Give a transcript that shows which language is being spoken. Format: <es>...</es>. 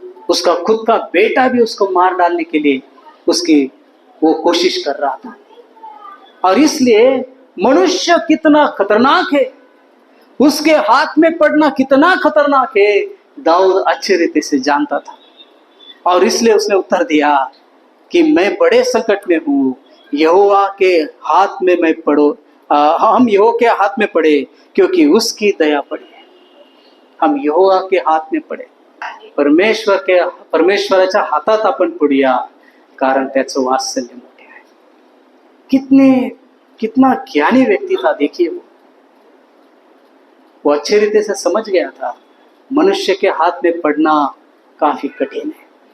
<hi>उसका खुद का बेटा भी उसको मार डालने के लिए उसकी वो कोशिश कर रहा था, और इसलिए मनुष्य कितना खतरनाक है, उसके हाथ में पड़ना कितना खतरनाक है, दाऊद अच्छे रीति से जानता था। और इसलिए उसने उत्तर दिया कि मैं बड़े संकट में हूं, यहोवा के हाथ में मैं हम यहोवा के हाथ में पड़े क्योंकि उसकी दया पड़ी है। हम यहोवा के हाथ में पडे,</hi> <mr>परमेश्वराच्या हातात आपण पडूया, कारण त्याचं वात्सल्य मोठे आहे।</mr> <hi>कितना ज्ञानी व्यक्ति था, देखिए वो अच्छे रीते से समझ गया था मनुष्य के हाथ में पड़ना काफी कठिन है।</hi>